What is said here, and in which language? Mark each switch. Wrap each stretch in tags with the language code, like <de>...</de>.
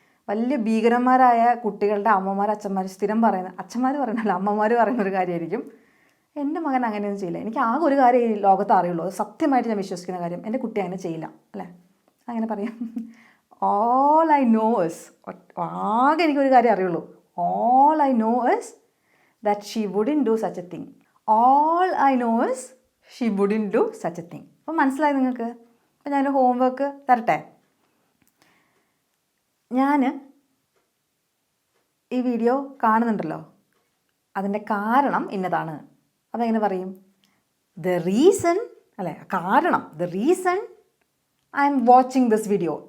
<ml>വലിയ ഭീകരന്മാരായ കുട്ടികളുടെ അമ്മമാർ അച്ഛന്മാർ സ്ഥിരം പറയുന്ന, അച്ഛന്മാർ പറയുന്നല്ല അമ്മമാർ പറയുന്ന ഒരു കാര്യമായിരിക്കും, എൻ്റെ മകൻ അങ്ങനെയൊന്നും ചെയ്യില്ല. എനിക്ക് ആകെ ഒരു കാര്യം ഈ ലോകത്ത് അറിയുള്ളൂ, അത് സത്യമായിട്ട് ഞാൻ വിശ്വസിക്കുന്ന കാര്യം, എൻ്റെ കുട്ടി അങ്ങനെ ചെയ്യില്ല, അല്ലേ? അങ്ങനെ പറയാം.</ml> <en>all I know is,</en> <ml>ആകെ എനിക്കൊരു കാര്യം അറിയുള്ളൂ,</ml> <en>All I know is that she wouldn't do such a thing. All I know is she wouldn't do such a thing.</en> <ml>അപ്പോൾ മനസ്സിലായി നിങ്ങൾക്ക്? അപ്പോൾ ഞാനൊരു ഹോംവർക്ക് തരട്ടെ. ഞാൻ ഈ വീഡിയോ കാണുന്നുണ്ടല്ലോ, അതിൻ്റെ കാരണം ഇന്നതാണ്. അപ്പോൾ എങ്ങനെ പറയും?</ml> <en>the reason,</en> <ml>അല്ലേ? കാരണം,</ml> <en>The reason I am watching this video.</en>